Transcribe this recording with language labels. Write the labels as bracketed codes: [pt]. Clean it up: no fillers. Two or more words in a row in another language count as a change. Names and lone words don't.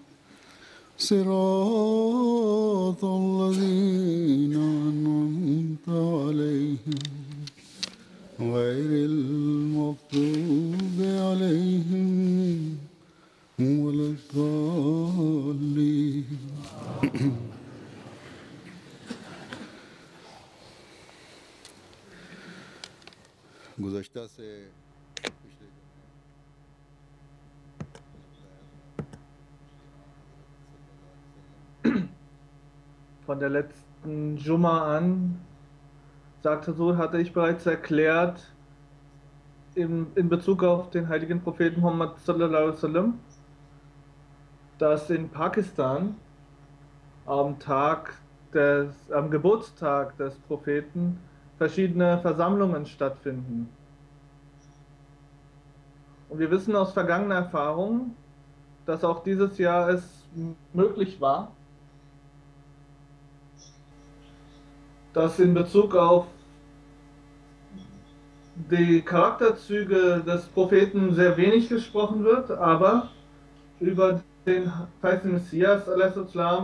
[ar] صراط الذين أنعمت عليهم غير المغضوب عليهم ولا الضالين. [ur] گزشتہ سے [de] von der letzten Jumma an, sagte so, hatte ich bereits erklärt, in Bezug auf den heiligen Propheten Muhammad [ar] صلى الله عليه وسلم, [de] dass in Pakistan am Geburtstag des Propheten verschiedene Versammlungen stattfinden. Und wir wissen aus vergangener Erfahrung, dass auch dieses Jahr es möglich war, dass in Bezug auf die Charakterzüge des Propheten sehr wenig gesprochen wird, aber über den heißen Messias a.s.